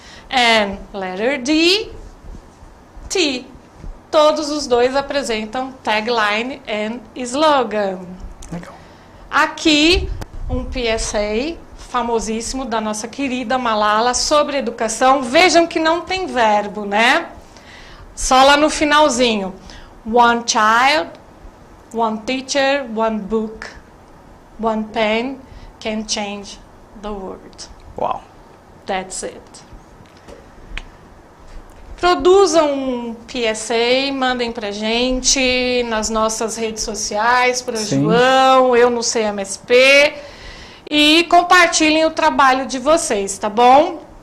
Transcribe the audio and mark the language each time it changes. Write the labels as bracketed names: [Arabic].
[English] And letter D, T. [Portuguese] Todos os dois apresentam tagline and slogan. Legal. Aqui, um PSA famosíssimo da nossa querida Malala sobre educação. Vejam que não tem verbo, né? Só lá no finalzinho. [English] One child, one teacher, one book, one pen can change the world. Uau. That's it. [Portuguese] Produzam um PSA, mandem pra gente nas nossas redes sociais, para o João, eu no CMSP, e compartilhem o trabalho de vocês, tá bom?